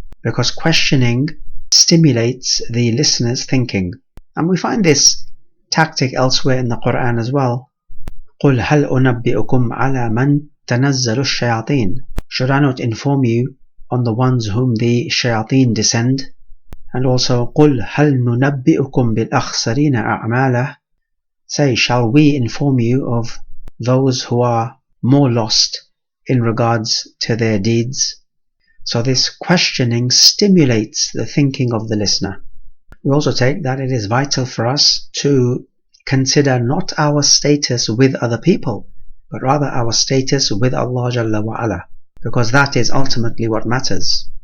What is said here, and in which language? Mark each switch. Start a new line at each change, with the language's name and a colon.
English: Because questioning stimulates the listener's thinking. And we find this tactic elsewhere in the Quran as well.
Arabic: قُلْ هَلْ أُنَبِّئُكُمْ عَلَى مَنْ تَنَزَّلُ الشَّيَاطِينَ.
English: Should I not inform you on the ones whom the shayateen descend? And also,
Arabic: قُلْ هَلْ نُنَبِّئُكُمْ بِالْأَخْسَرِينَ أَعْمَالَهُ.
English: Say, shall we inform you of those who are more lost in regards to their deeds? So this questioning stimulates the thinking of the listener. We also take that it is vital for us to consider not our status with other people, but rather our status with Allah Jalla wa Ala, because that is ultimately what matters.